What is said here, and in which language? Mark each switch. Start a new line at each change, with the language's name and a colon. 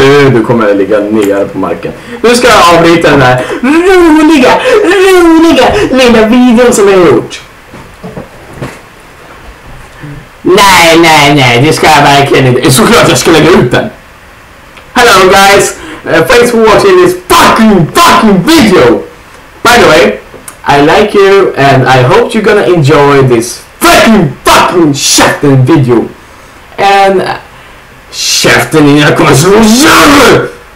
Swedish: Du kommer ligga ner på marken. Nu ska jag avbryta den här roliga lilla videon som jag har gjort. Nej, det ska jag verkligen inte. Såklart jag ska lägga ut den.
English: Hello guys, thanks for watching this fucking video. By the way, I like you and I hope you're gonna enjoy this fucking käften video. And
Swedish: käften innan jag kommer slå sönder!